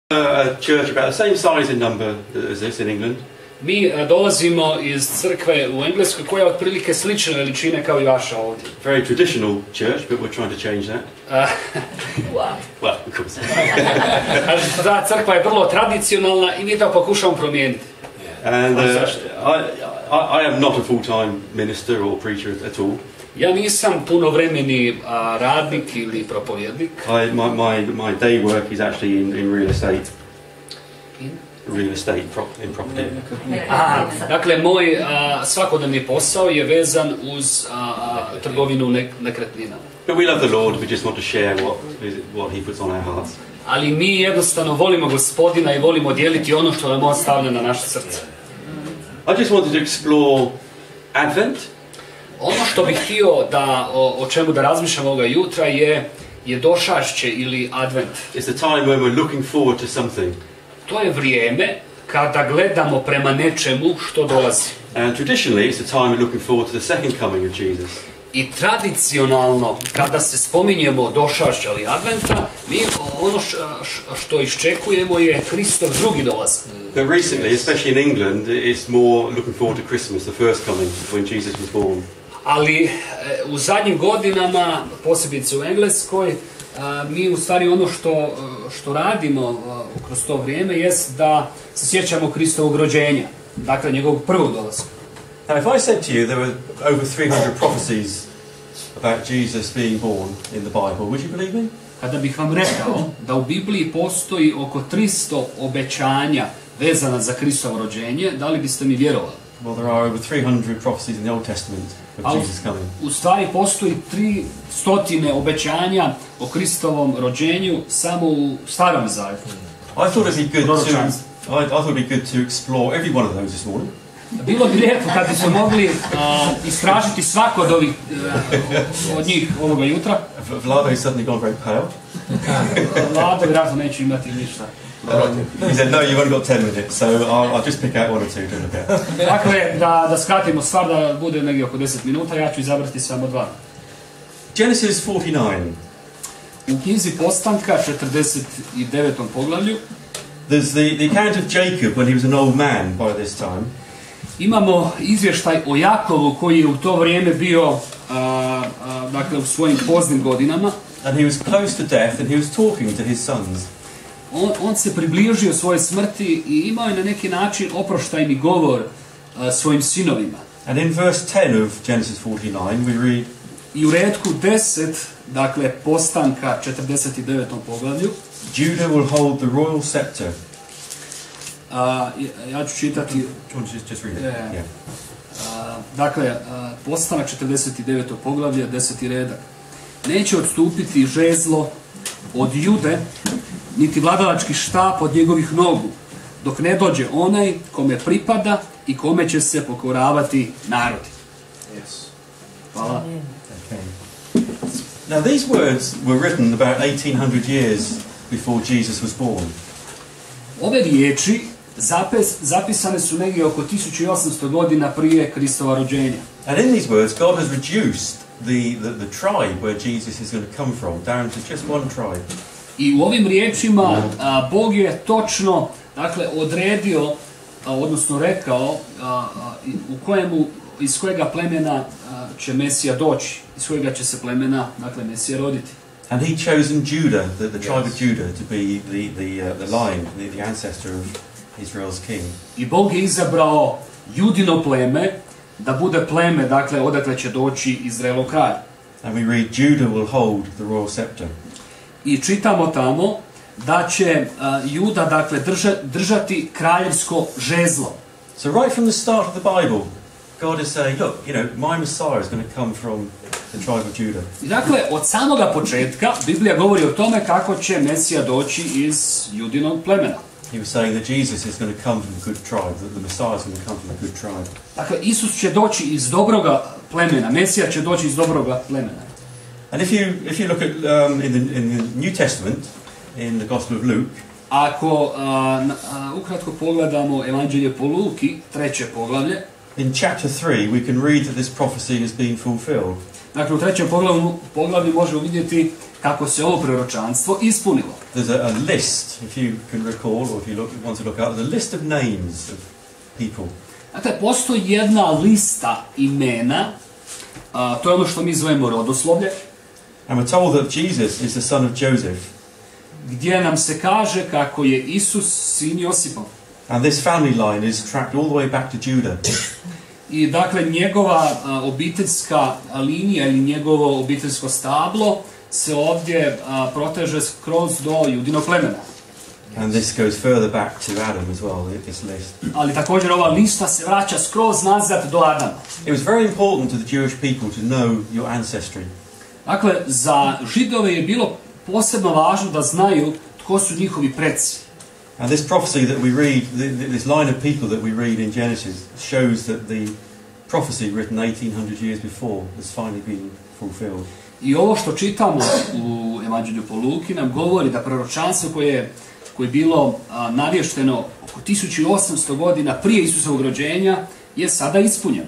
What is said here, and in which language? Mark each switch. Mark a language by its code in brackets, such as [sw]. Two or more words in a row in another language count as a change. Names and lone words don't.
[en] A church about the same size in number as this in England. [hr] Mi dolazimo iz crkve u Engleskoj koja je otprilike slične veličine kao i vaša ovdje. [en] Very traditional church, but we're trying to change that. Well, of course. [hr] Ta crkva je vrlo tradicionalna i mi to pokušamo promijeniti. [en] And I am not a full-time minister or preacher at all. [hr] Ja nisam punovremeni radnik ili propovjednik. [en] My day work is actually in real estate. Real estate in property. [hr] Dakle, moj svakodnevni posao je vezan uz trgovinu nekretninama. [en] But we love the Lord, we just want to share what He puts on our hearts. [hr] Ali mi jednostavno volimo Gospodina i volimo dijeliti ono što nam On stavlja na naše srce. [en] I just wanted to explore Advent. [hr] Ono što bih htio o čemu da razmišljam ovoga jutra je došašće ili Advent. [en] It's the time when we're looking forward to something. [hr] To je vrijeme kada gledamo prema nečemu što dolazi. [en] And traditionally it's the time we're looking forward to the second coming of Jesus. [hr] I tradicionalno, kada se spominjemo došašća ili Adventa, mi ono što iščekujemo je Hristov drugi dolazak. [en] But recently, especially in England, it's more looking forward to Christmas, the first coming, when Jesus was born. [hr] Ali u zadnjim godinama, posebice u Engleskoj, mi u stvari ono što radimo kroz to vrijeme jest da se sjećamo Kristovog rođenja, dakle njegovog prvog dolaska. [en] Now, if I said to you there were over 300 prophecies about Jesus being born in the Bible, would you believe me? [hr] Kada bih vam rekao da u Bibliji postoji oko 300 obećanja vezana za Kristovo rođenje, da li biste mi vjerovali? [en] Well, there are over 300 prophecies in the Old Testament of Jesus coming. [hr] U stvari postoji 300 obećanja o Kristovom rođenju samo u Starom Zavjetu. [en] I thought it'd be good to explore every one of those this morning. [hr] Bilo bi lijepo kad bismo mogli istražiti svako od njih ovoga jutra. [en] Vlado is suddenly gone very pale. [hr] Vlado vjerojatno neće imati ništa. [en] He said, no, you've only got 10 minutes, so I'll just pick out one or two to look at. [hr] Dakle, da skratimo stvar, da bude negdje oko 10 minuta, ja ću izabrati samo dva. [en] Genesis 49. [hr] U knjizi Postanka, 49. poglavlju, [en] there's the account of Jacob when he was an old man by this time. [hr] Imamo izvještaj o Jakovu koji je u to vrijeme bio dakle, u svojim poznim godinama. [en] And he was close to death and he was talking to his sons. [hr] On se približio svojoj smrti i imao je na neki način oproštajni govor svojim sinovima. [en] And in verse 10 of Genesis 49 we read, [hr] i u retku 10, dakle Postanka 49. poglavlju, [en] Judah will hold the royal scepter. [hr] Ja ću čitati. [en] Just read it. Yeah. [hr] Dakle, Postanak 49. poglavlje, 10. redak. Neće odstupiti žezlo od Jude, niti vladalački štap od njegovih nogu, dok ne dođe onaj kome pripada i kome će se pokoravati narodi. [en] Yes. [hr] Hvala. [en] Okay. Now these words were written about 1800 years before Jesus was born. [hr] Ove riječi zapisane su negdje oko 1800 godina prije Kristova rođenja. [en] And in these words God has reduced the tribe where Jesus is going to come from down to just one tribe. [hr] I u ovim riječima Bog je točno, dakle, odredio, odnosno rekao iz kojega plemena će Mesija doći, iz kojega će se plemena, dakle, Mesija roditi. [en] And he chosen Judah, the tribe of Judah, to be the line, the ancestor of Israel's king. [hr] I Bog je izabrao Judino pleme da bude pleme, dakle, odakle će doći Izraelov kralj. [en] And we read, Judah will hold the royal scepter. [hr] I čitamo tamo da će Juda, dakle, držati kraljevsko žezlo. [en] So right from the start of the Bible, God is saying, look, my Messiah is going to come from the tribe of Judah. [hr] I dakle, od samoga početka Biblija govori o tome kako će Mesija doći iz Judinog plemena. [en] He was saying that Jesus is going to come from a good tribe, that the Messiah is going to come from a good tribe. [hr] Dakle, Isus će doći iz dobroga plemena, Mesija će doći iz dobroga plemena. [en] And if you look at in the New Testament, in the Gospel of Luke, [hr] ako ukratko pogledamo Evanđelje po Luki, 3. poglavlje, [en] in chapter 3 we can read that this prophecy has been fulfilled. [hr] Dakle, u 3. poglavlju možemo vidjeti kako se ovo proročanstvo ispunilo. [en] There's a list, if you can recall, or if you want to look up, there's a list of names of people. [hr] Dakle, postoji jedna lista imena, to je ono što mi zovemo rodoslovlje. [en] And we're told that Jesus is the son of Joseph. [hr] Gdje nam se kaže kako je Isus sin Josipov. [en] And this family line is tracked all the way back to Judah. [hr] I dakle, njegova obiteljska linija ili njegovo obiteljsko stablo se ovdje proteže skroz do Judinog plemena. [en] And this goes further back to Adam as well, this list. [hr] Ali također ova lista se vraća skroz nazad do Adama. [en] It was very important to the Jewish people to know your ancestry. [hr] Dakle, za Židove je bilo posebno važno da znaju tko su njihovi preci. [en] And this prophecy that we read, this line of people that we read in Genesis, shows that the prophecy written 1800 years before has finally been fulfilled. [hr] I ovo što čitamo u Evanđelju po Luki nam govori da proročanstvo koje je bilo navješteno oko 1800 godina prije Isusovog rođenja je sada ispunjeno.